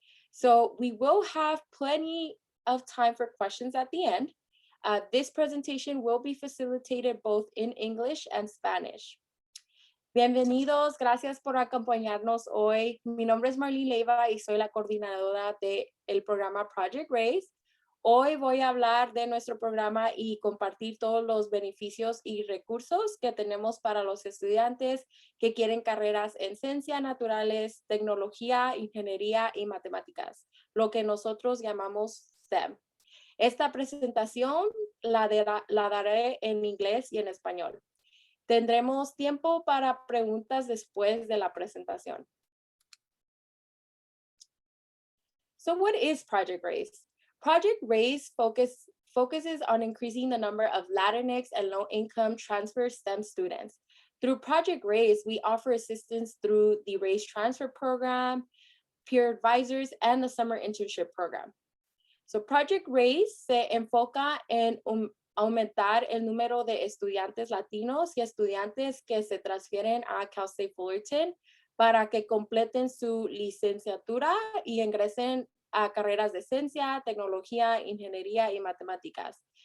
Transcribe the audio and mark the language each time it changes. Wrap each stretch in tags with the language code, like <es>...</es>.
<en>So we will have plenty of time for questions at the end. This presentation will be facilitated both in English and Spanish.</en> <es>Bienvenidos, gracias por acompañarnos hoy. Mi nombre es Marlene Leiva y soy la coordinadora del programa Project Race. Hoy voy a hablar de nuestro programa y compartir todos los beneficios y recursos que tenemos para los estudiantes que quieren carreras en ciencias naturales, tecnología, ingeniería y matemáticas, lo que nosotros llamamos STEM. Esta presentación la daré en inglés y en español. Tendremos tiempo para preguntas después de la presentación.</es> <en>So what is Project Race? Project Race focuses on increasing the number of Latinx and low-income transfer STEM students. Through Project Race, we offer assistance through the Race Transfer Program, peer advisors, and the summer internship program. So</en> <es>Project Race se enfoca en aumentar el número de estudiantes latinos y estudiantes que se transfieren a Cal State Fullerton para que completen su licenciatura y ingresen a carreras de ciencia, tecnología, ingeniería y matemáticas.</es>